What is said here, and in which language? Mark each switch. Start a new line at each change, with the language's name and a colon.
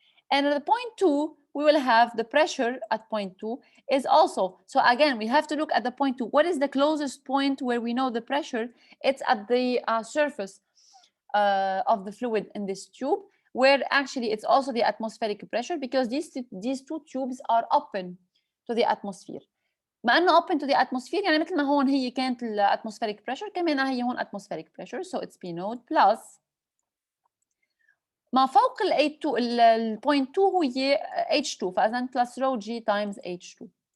English: And at the point 2, we will have the pressure at point 2 is also, so again, we have to look at the point 2. What is the closest point where we know the pressure? It's at the surface of the fluid in this tube, where actually it's also the atmospheric pressure, because these two tubes are open to the atmosphere.
Arabic: ما انه
English: open to the atmosphere
Arabic: يعني مثل ما هون هي كانت atmospheric pressure كمان هي هون atmospheric pressure.
English: So it's P naught plus
Arabic: ما فوق ال
English: A2 ال point 2 هي H2, فإذا plus rho G times H2.